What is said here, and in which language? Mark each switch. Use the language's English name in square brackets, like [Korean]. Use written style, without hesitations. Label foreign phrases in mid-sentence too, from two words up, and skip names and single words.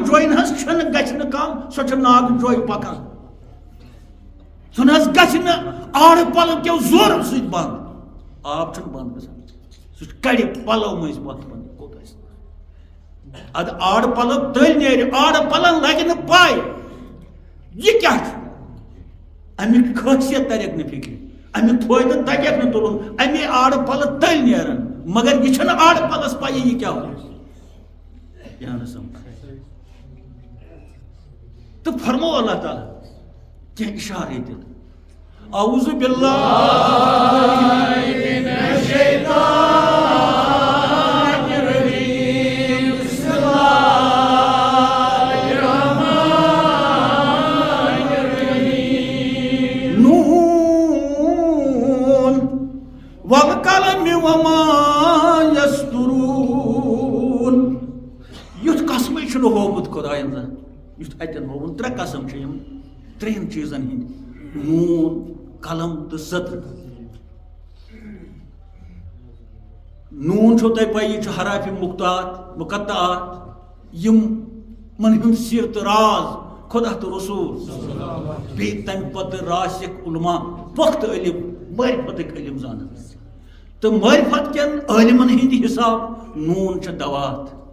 [Kashmiri] جوے نہ حظ چھنہٕ گژھِ نہٕ کم سۄ چھِ ناگہٕ جوے پکان سُہ نہ حظ گژھِ نہٕ آڑٕ پلو کیو زورو سۭتۍ بنٛد آب چھُنہٕ بنٛد گژھان سُہ کڑِ پلو مٔنٛزۍ وتھ بنٛد کوٚت آسہِ ادٕ آڑٕ پلو تٔلۍ نیرِ آڑٕ پلن لگہِ نہٕ پاے یہِ کیٛاہ چھُ امیُک خٲصیت تریکھ نہٕ فکرِ امیُک فٲیدٕ تگیکھ نہٕ تُلُن امی آڑٕ پلہٕ تٔلۍ نیران مگر یہِ چھنہٕ آڑٕ پلس پایی یہِ کیٛاہ اوس تو فرمو اللہ تعالیٰ کیا اشارے دل [Arabic] اعوذ باللہ من الشیطان الرجیم بسم اللہ الرحمن الرحیم نون والقلم وما [Kashmiri] یسطرون یُتھ قسمٕے چھُنہٕ ہومُت خۄدایَن زن یُتھ اَتٮ۪ن ہووُن ترٛےٚ قسم چھِ یِم ترٛٮ۪ن چیٖزن ہٕنٛدۍ نوٗن قلم تہٕ سطر نوٗن چھو تۄہہِ پاے یہِ چھُ حرافِ مُقطعات یِمن ہُنٛد سِر تہٕ راز خۄدا تہٕ رسوٗل بیٚیہِ تمہِ پتہٕ راسِک علما پۄختہٕ علم معرفتٕکۍ علم زانان تہٕ معرفت کٮ۪ن عٲلمن ہٕنٛدِ حساب نوٗن چھِ دوات